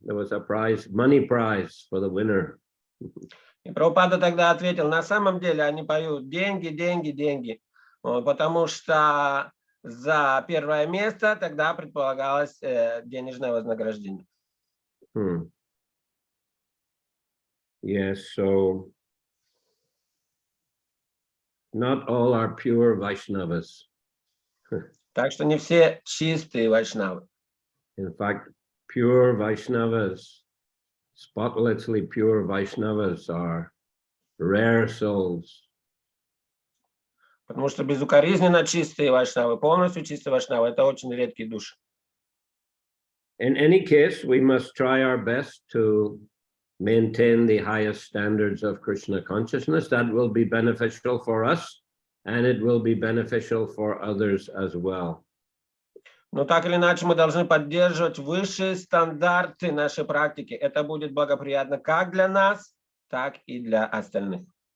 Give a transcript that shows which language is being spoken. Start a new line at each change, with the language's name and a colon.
English: There was a prize, money prize for the winner.
Russian: И Прабхупада тогда ответил, на самом деле они поют деньги, деньги, деньги, потому что за первое место тогда предполагалось денежное вознаграждение.
English: Yes, so not all are pure Vaishnavas.
Russian: Так что не все чистые вайшнавы.
English: In fact, pure Vaishnavas, spotlessly pure Vaishnavas are rare souls.
Russian: Потому что безукоризненно чистые вайшнавы, полностью чистые вайшнавы, это очень редкие души.
English: In any case, we must try our best to maintain the highest standards of Krishna consciousness. That will be beneficial for us, and it will be beneficial for others as well.
Russian: Но так или иначе мы должны поддерживать высшие стандарты нашей практики. Это будет благоприятно как для нас, так и для остальных.